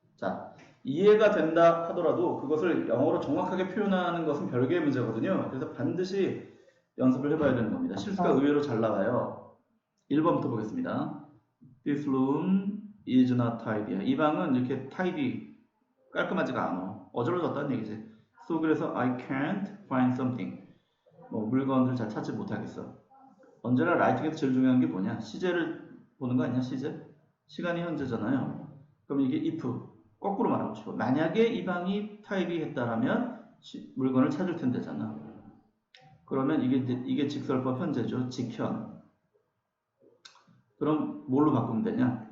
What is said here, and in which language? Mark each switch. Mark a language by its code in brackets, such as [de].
[ko] 자, 이해가 된다 하더라도 그것을 영어로 정확하게 표현하는 것은 별개의 문제거든요. 그래서 반드시 연습을 해봐야 되는 겁니다. 실수가 의외로 잘 나와요. [en] 1번부터 보겠습니다. This room is not tidy. [ko] 이 방은 이렇게 tidy, 깔끔하지가 않아. 어지러졌다는 얘기지. [en] So [ko] 그래서 [en] I can't find something. [ko] 뭐 물건을 잘 찾지 못하겠어. 언제나 라이팅에서 제일 중요한 게 뭐냐? 시제를 보는 거 아니야? 시제? 시간이 현재잖아요. 그럼 이게 if 거꾸로 말하고 싶어. 만약에 이 방이 tidy했다라면 물건을 찾을 텐데잖아. 그러면 이게 직설법 현재죠. 직현. 그럼 뭘로 바꾸면 되냐?